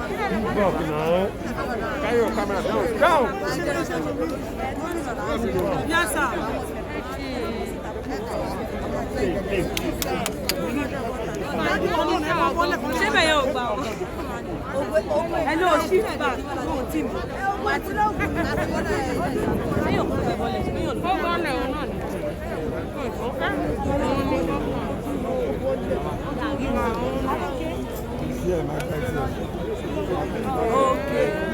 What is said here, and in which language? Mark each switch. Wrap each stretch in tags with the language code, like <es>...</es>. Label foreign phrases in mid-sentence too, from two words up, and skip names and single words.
<en>Move back now. Carry your camera down. Down. Yes,</en> <yo>sir. Ṣé bẹ̀yẹ̀ ò gbà wọ́n?</yo> <en>Hello, shift back. No, team. Okay.</en>